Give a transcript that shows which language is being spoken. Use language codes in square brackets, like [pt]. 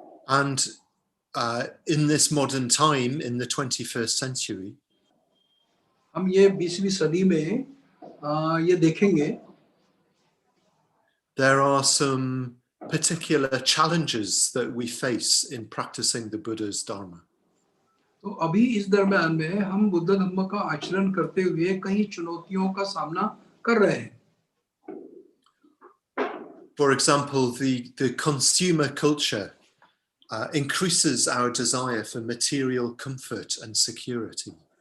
[en] And in this modern time, in the 21st century, [hi] हम ये 20वीं सदी में ये देखेंगे [en] there are some particular challenges that we face in practicing the Buddha's Dharma. [hi] तो अभी इस दरम्यान में हम बुद्ध धम्म का आचरण करते हुए कई चुनौतियों का सामना कर रहे हैं. [en] For example, the consumer culture increases our desire for material comfort and security.